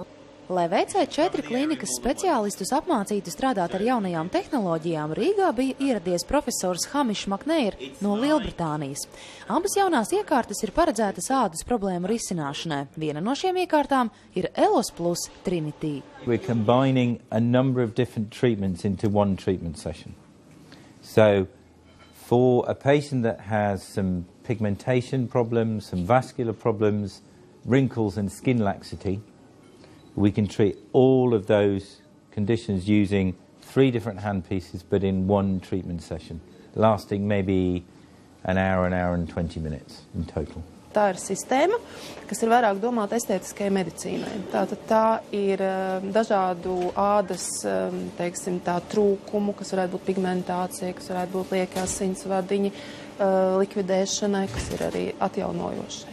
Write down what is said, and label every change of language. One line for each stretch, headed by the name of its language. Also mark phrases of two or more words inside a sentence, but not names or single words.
Latvian: Lai VC4 klīnikas speciālistus apmācītu strādāt ar jaunajām tehnoloģijām, Rīgā bija ieradies profesors Hamish Makneir no Lielbritānijas. Abas jaunās iekārtas ir paredzētas ādas problēmu risināšanai. Viena no šiem iekārtām ir Elos Plus Trinity.
English: We're combining a number of different treatments into one treatment session. So, for a patient that has some pigmentation problems, some vascular problems, wrinkles and skin laxity, we can treat all of those conditions using 3 different handpieces, but in one treatment session, lasting maybe an hour and 20 minutes in total.
Latvian: Tā ir sistēma, kas ir vairāk domāta estētiskajai medicīnai. Tātad tā ir dažādu ādas, teiksim, tā trūkumu, kas varētu būt pigmentācija, kas varētu būt lieki asinsvadiņi, likvidēšanai, kas ir arī atjaunojoša.